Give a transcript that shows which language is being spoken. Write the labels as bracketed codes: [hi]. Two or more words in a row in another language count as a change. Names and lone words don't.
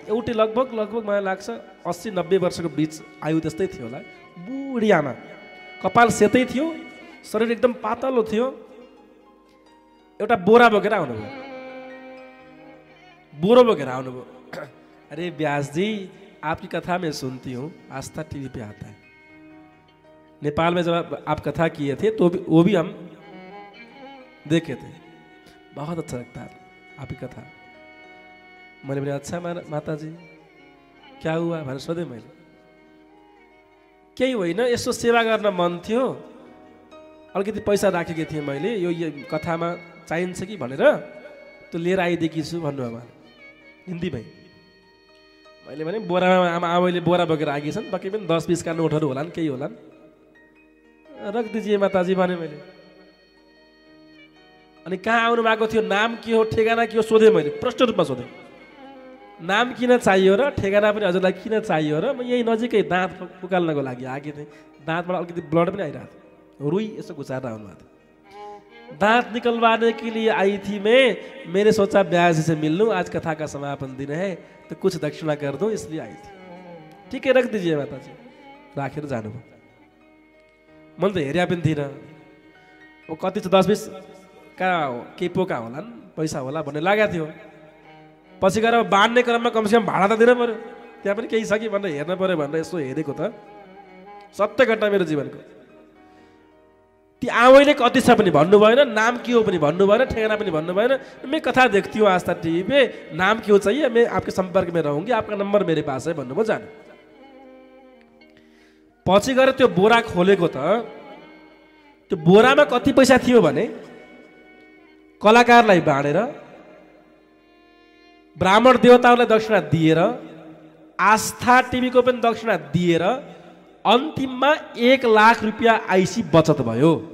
[ne] एउटै लगभग मलाई लाग्छ 80-90 वर्षको बिच आयु त्यस्तै थियो होला। बुढी आमा, कपाल सेतै थियो, शरीर एकदम पातलो थियो। एउटा बोरा बोकेर आउनुभयो। [hi] अरे व्यास जी आपकी कथा में सुनती हूँ, आस्था टीवी पे आता है। नेपाल में जब आप कथा किए थे तो वो भी हम देखे थे, बहुत अच्छा लगता है आपकी कथा। मैंने बोला अच्छा माता जी क्या हुआ [ne] भनेर सोधेँ मैले। केही होइन, यसो सेवा गर्न मन थियो, अलिकति पैसा राखेको थिएँ मैले, यो कथामा चाहिन्छ कि भनेर त्यो लिएर आइदिएकी छु भन्नुभयो हिन्दीमै। मैले भने बोरामा आमाले बोरा बोकेर आएकी छन्, पक्कै पनि 10-20 का नोटहरू होलान्, केही होलान्, [hi] रख दीजिए माताजी [ne] भने मैले। अनि कहाँ आउनु भएको थियो, नाम के हो, ठेगाना के हो सोधेँ मैले, प्रष्ट रूपमा सोधेँ। नाम किन चाहियो र ठेगाना पनि हजुरलाई किन चाहियो र म यही नजिकै दाँत उकाल्नको लागि आएकी थिएँ। दाँतबाट अलिकति ब्लड पनि आइरहेको थियो, रुई यसो घुसाएर आउनुभएको थियो। [hi] दांत निकलवाने के लिए आई थी मैं, मैंने सोचा ब्याज से मिल लूं, आज कथा का समापन दिन है तो कुछ दक्षिणा कर दूं इसलिए आई थी। ठीक है रख दीजिए माता जी। [ne] राखेर जानुभयो। मैले त हेरिया पनि थिइनँ, ओ कति छ 10-20 का केही पोका होलान्, पैसा होला भन्ने लागेको थियो। पछि गएर बाँड्ने क्रममा कमसेकम भाडा त दिनु पर्यो, त्यहाँ पनि केही छ कि भनेर हेर्न पर्यो भनेर यसो हेरेको त। सत्य घटना मेरो जीवनको। ती आमैले कति छ पनि भन्नु भएन, नाम के हो पनि भन्नु भएन, ठेगाना पनि भन्नु भएन। [hi] मैं कथा देखती हूँ आस्था टीवी पे, नाम क्यों चाहिए, मैं आपके संपर्क में रहूंगी, आपका नंबर मेरे पास है भन्नुभयो। [ne] जानु पछि गएर त्यो बोरा खोलेको त त्यो बोरामा कति पैसा थियो भने कलाकारलाई बाँडेर ब्राह्मण देवताहरूलाई दक्षिणा दिएर, आस्था टिभीको पनि दक्षिणा दिएर अन्तिममा 1 लाख रुपियाँ आइसी बचत भयो।